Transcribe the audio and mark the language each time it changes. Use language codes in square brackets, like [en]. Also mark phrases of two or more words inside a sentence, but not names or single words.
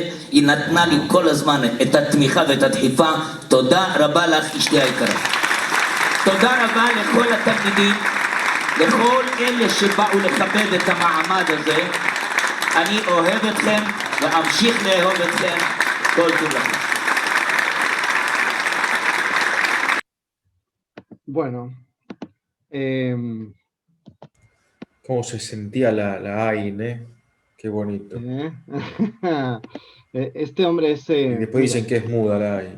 [he] היא נתנה לי כל הזמן את התמיכה ואת הדחיפה. תודה רבה לך אשתי היקרה. תודה רבה לכל התלמידים, לכל אלה שבאו לכבד את המעמד הזה. אני אוהב אתכם ואמשיך לאהוב אתכם. כל טוב לכם. [es] Bueno, Cómo se sentía la AIN, ¿eh? Qué bonito. este hombre es... Y después dicen que es muda la AIN.